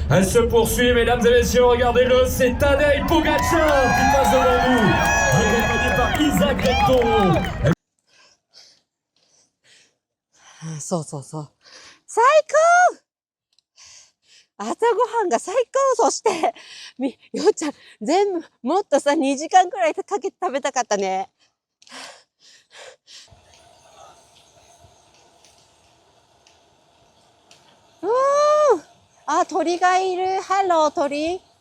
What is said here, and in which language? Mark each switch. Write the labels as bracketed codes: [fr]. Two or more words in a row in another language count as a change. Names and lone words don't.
[fr] Elle se poursuit, mesdames et messieurs, regardez-le, c'est Tadej Pogacar qui passe devant nous, accompagné par Isaac Del Toro. [ja] そうそうそう。最高朝ごはんが最高。そして、よっちゃん、全部、もっとさ、2時間くらいかけて食べたかったね。あ、鳥がいる。ハロー、鳥。